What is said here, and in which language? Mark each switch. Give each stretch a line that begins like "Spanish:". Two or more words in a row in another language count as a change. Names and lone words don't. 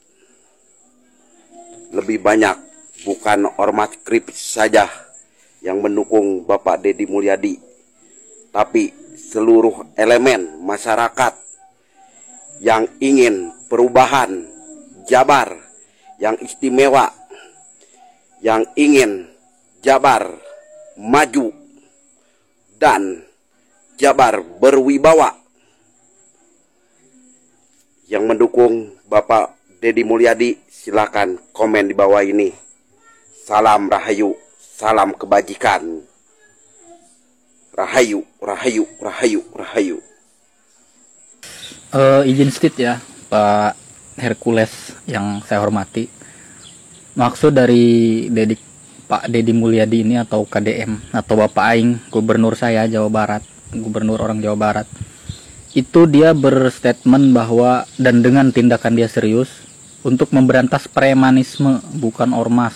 Indonesian: Lebih banyak, bukan ormas GRIB saja yang mendukung Bapak Deddy Mulyadi, tapi seluruh elemen masyarakat yang ingin perubahan Jabar yang istimewa, yang ingin Jabar maju dan Jabar berwibawa, yang mendukung Bapak Deddy Mulyadi, silakan komen di bawah ini. Salam rahayu, salam kebajikan. Rahayu, rahayu, rahayu, rahayu. Izin stit ya, Pak Hercules yang saya hormati. Maksud dari Pak Deddy Mulyadi ini atau KDM atau Bapak Aing, gubernur saya Jawa Barat, gubernur orang Jawa Barat, itu dia berstatement bahwa dan dengan tindakan dia serius untuk memberantas premanisme, bukan ormas.